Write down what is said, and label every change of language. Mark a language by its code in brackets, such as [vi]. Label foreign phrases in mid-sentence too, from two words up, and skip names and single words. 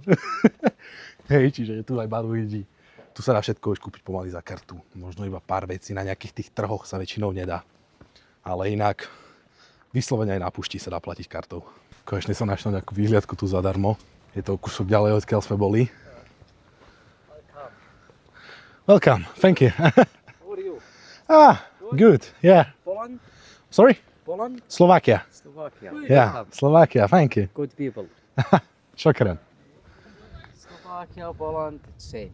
[sk] Hej, čiže tu aj baru ľudí. Tu sa dá všetko už kúpiť pomaly za kartu. Možno iba pár vecí na nejakých tých trhoch sa väčšinou nedá. Ale inak vyslovene aj na pušti sa dá platiť kartou. Konečne som našiel nejakú výhliadku tu zadarmo. Je to kúsok ďalej, odkiaľ sme boli. [en] Welcome, thank you. How are you? Good, yeah. Poland? Sorry? Poland? Slovakia. Slovakia. Yeah, Slovakia, thank you. Good people. [ar] Shukran. [en] Slovakia, Poland, same.